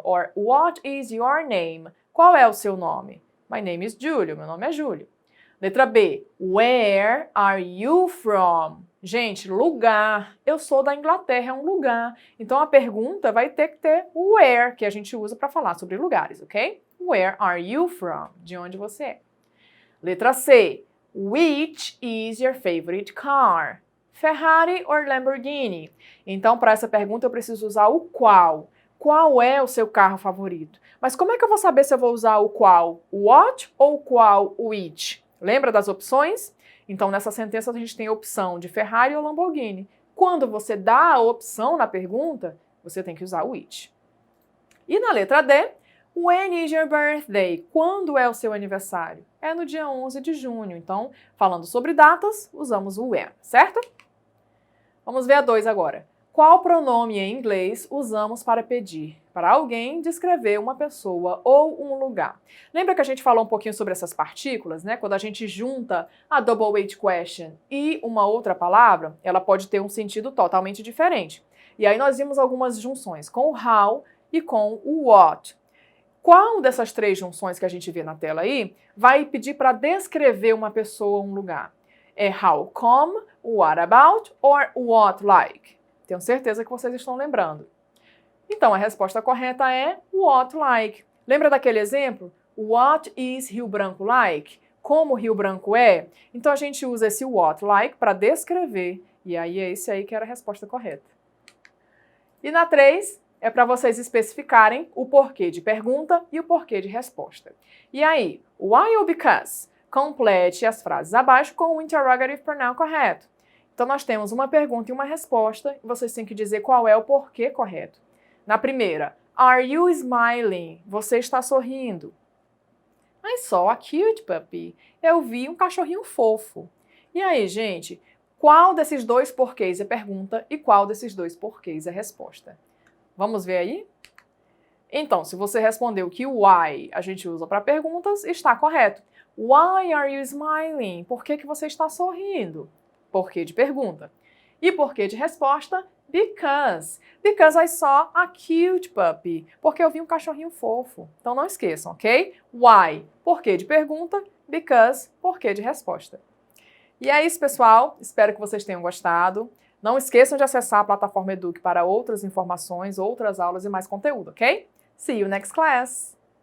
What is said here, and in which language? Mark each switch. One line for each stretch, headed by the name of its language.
English: Or what is your name?
Portuguese: Qual é o seu nome?
English: My name is Júlio.
Portuguese: Meu nome é Júlio. Letra B.
English: Where are you from?
Portuguese: Gente, lugar. Eu sou da Inglaterra, é um lugar. Então a pergunta vai ter que ter o where, que a gente usa para falar sobre lugares, ok?
English: Where are you from?
Portuguese: De onde você é? Letra C.
English: Which is your favorite car? Ferrari or Lamborghini?
Portuguese: Então, para essa pergunta eu preciso usar o qual. Qual é o seu carro favorito? Mas como é que eu vou saber se eu vou usar o qual? O what ou o qual? O which? Lembra das opções? Então, nessa sentença, a gente tem a opção de Ferrari ou Lamborghini. Quando você dá a opção na pergunta, você tem que usar o which. E na letra D,
English: when is your birthday?
Portuguese: Quando é o seu aniversário? É no dia 11 de junho. Então, falando sobre datas, usamos o when, certo? Vamos ver a 2 agora. Qual pronome em inglês usamos para pedir para alguém descrever uma pessoa ou um lugar? Lembra que a gente falou um pouquinho sobre essas partículas, né? Quando a gente junta a double H question e uma outra palavra, ela pode ter um sentido totalmente diferente. E aí nós vimos algumas junções com o how e com o what. Qual dessas 3 junções que a gente vê na tela aí vai pedir para descrever uma pessoa ou um lugar? É how come, what about or what like? Tenho certeza que vocês estão lembrando. Então, a resposta correta é what like. Lembra daquele exemplo?
English: What is Rio Branco like?
Portuguese: Como Rio Branco é? Então, a gente usa esse what like para descrever. E aí, é esse aí que era a resposta correta. E na 3, é para vocês especificarem o porquê de pergunta e o porquê de resposta. E aí, why ou because? Complete as frases abaixo com o interrogative pronoun correto. Então, nós temos uma pergunta e uma resposta, e vocês têm que dizer qual é o porquê correto. Na primeira,
English: are you smiling?
Portuguese: Você está sorrindo.
English: I saw a cute puppy.
Portuguese: Eu vi um cachorrinho fofo. E aí, gente, qual desses 2 porquês é pergunta e qual desses 2 porquês é resposta? Vamos ver aí? Então, se você respondeu que o why a gente usa para perguntas, está correto.
English: Why are you smiling?
Portuguese: Por que você está sorrindo? Porquê de pergunta. E porquê de resposta? Because.
English: Because I saw a cute puppy.
Portuguese: Porque eu vi um cachorrinho fofo. Então não esqueçam, ok? Why? Porquê de pergunta. Because. Porquê de resposta. E é isso, pessoal. Espero que vocês tenham gostado. Não esqueçam de acessar a plataforma Eduque para outras informações, outras aulas e mais conteúdo, ok?
English: See you next class!